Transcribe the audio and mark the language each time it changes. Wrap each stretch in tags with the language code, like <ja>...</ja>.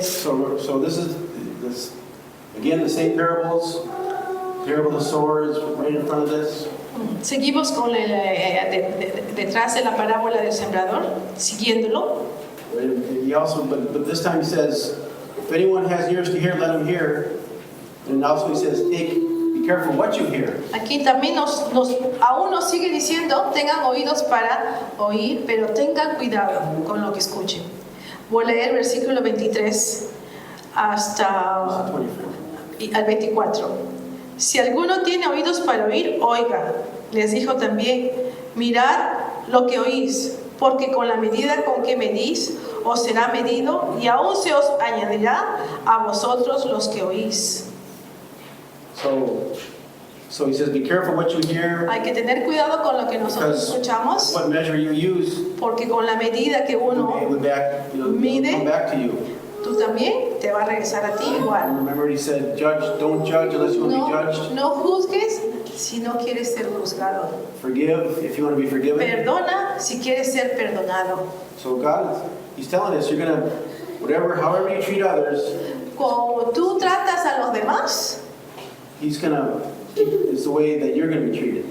<en>So this is again the same parables. Parable of the sower is right in front of this.</en> <es>Seguimos con detrás de la parábola del sembrador, siguiéndolo.</es> <en>He also, but this time he says, if anyone has ears to hear, let him hear. And also he says, be careful what you hear.</en> <es>Aquí también aún nos sigue diciendo, tengan oídos para oír, pero tengan cuidado con lo que escuchen. Voy a leer versículo 23 hasta al 24. Si alguno tiene oídos para oír, oiga. Les dijo también, mirad lo que oís, porque con la medida con que medís, os será medido, y aún se os añadirá a vosotros los que oís.</es> <en>So he says, be careful what you hear.</en> <es>Hay que tener cuidado con lo que nosotros escuchamos,</es> <en>What measure you use</en> <es>porque con la medida que uno</es> <en>will</en> <es>mide,</es> <en>come back to you.</en> <es>tú también te va a regresar a ti igual.</es> <en>Remember he said, don't judge unless you want to be judged.</en> <es>No juzgues si no quieres ser juzgado.</es> <en>Forgive if you want to be forgiven.</en> <es>Perdona si quieres ser perdonado.</es> <en>So God, he's telling us, you're going to, however you treat others,</en> <es>Como tú tratas a los demás,</es> <en>he's going to, it's the way that you're going to be treated.</en>